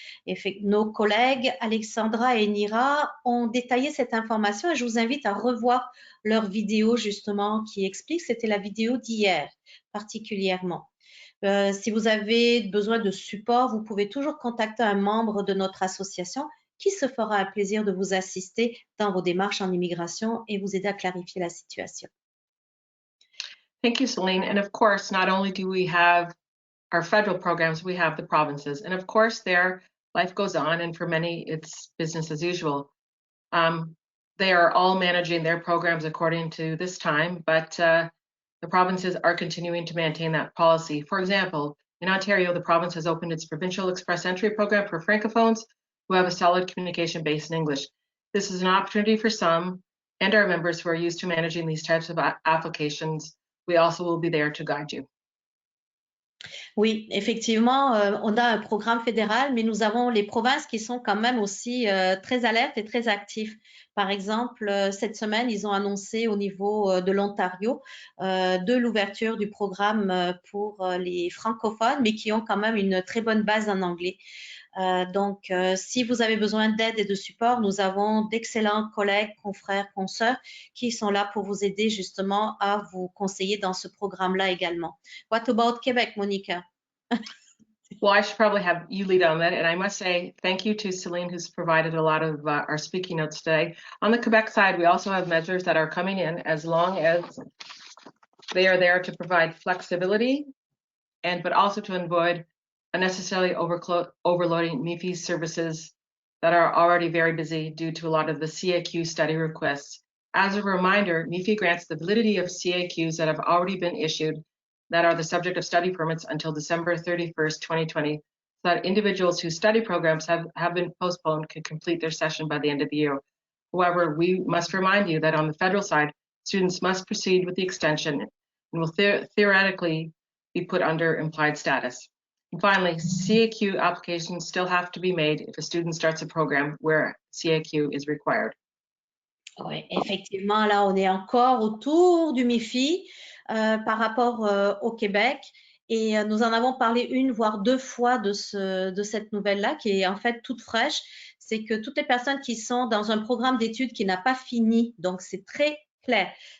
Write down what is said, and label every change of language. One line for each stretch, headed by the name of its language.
French: Et nos collègues Alexandra et Nira ont détaillé cette information et je vous invite à revoir leur vidéo justement qui explique, c'était la vidéo d'hier particulièrement. Si vous avez besoin de support, vous pouvez toujours contacter un membre de notre association qui se fera un plaisir de vous assister dans vos démarches en immigration et vous aider à clarifier la situation.
English: Thank you, Celine. And of course, not only do we have our federal programs, we have the provinces. And of course, their life goes on, and for many, it's business as usual. They are all managing their programs according to this time, but the provinces are continuing to maintain that policy. For example, in Ontario, the province has opened its provincial express entry program for francophones who have a solid communication base in English. This is an opportunity for some and our members who are used to managing these types of applications. We also will be there to guide you.
French: Oui, effectivement, on a un programme fédéral, mais nous avons les provinces qui sont quand même aussi très alertes et très actifs. Par exemple, cette semaine, ils ont annoncé au niveau de l'Ontario de l'ouverture du programme pour les francophones, mais qui ont quand même une très bonne base en anglais. Donc, si vous avez besoin d'aide et de support, nous avons d'excellents collègues, confrères, consoeurs qui sont là pour vous aider justement à vous conseiller dans ce programme-là également.
English: What about Quebec, Monica? Well, I should probably have you lead on that. And I must say thank you to Celine, who's provided a lot of our speaking notes today. On the Quebec side, we also have measures that are coming in as long as they are there to provide flexibility, but also to avoid unnecessarily overloading MIFI services that are already very busy due to a lot of the CAQ study requests. As a reminder, MIFI grants the validity of CAQs that have already been issued that are the subject of study permits until December 31st, 2020, so that individuals whose study programs have been postponed can complete their session by the end of the year. However, we must remind you that on the federal side, students must proceed with the extension and will theoretically be put under implied status. And finally, CAQ applications still have to be made if a student starts a program where CAQ is required.
French: Oui, effectivement, là, on est encore autour du MIFI par rapport au Québec. Et nous en avons parlé une, voire deux fois de cette nouvelle-là, qui est en fait toute fraîche. C'est que toutes les personnes qui sont dans un programme d'études qui n'a pas fini, donc c'est très clair.